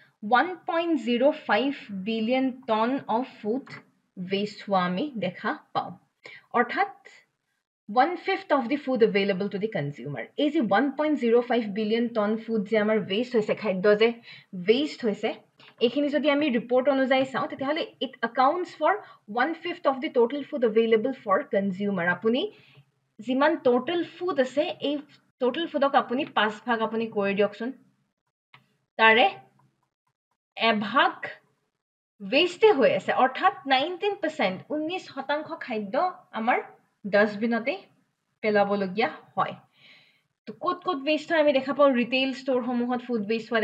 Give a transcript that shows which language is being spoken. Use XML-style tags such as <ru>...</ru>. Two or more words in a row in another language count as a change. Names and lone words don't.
<en>1.05 billion ton of food waste</en> <as>হোৱা আমি দেখা পাওঁ অৰ্থাৎ</as> <en>1/5 of the food available to the consumer</en> <as>এই যে 1.05</as> <en>billion ton food</en> <as>যে আমাৰ ওয়েস্ট হৈছে খাদ্য যে ওয়েস্ট হৈছে এইখিনি যদি আমি ৰিপৰ্ট অনুযায়ী চাওঁ তেতিয়াহ'লে</as> <en>it accounts for 1/5 of the total food available for consumer</en> <as>আপুনি যিমান</as> <en>total food</en> <as>আছে এই</as> <en>total foodক</en> <as>আপুনি 5 ভাগ আপুনি কৰি দিয়কচোন তাৰে এভাগ ওয়েস্টে হৈ আছে অৰ্থাৎ 19% 19% খাদ্য আমাৰ ডাষ্টবিনতে পেলাবলগীয়া হয় তো ক'ত ক'ত ওয়েস্ট হয় আমি দেখা পাওঁ</as> <en>retail stores food waste</en> <as>হোৱা</as>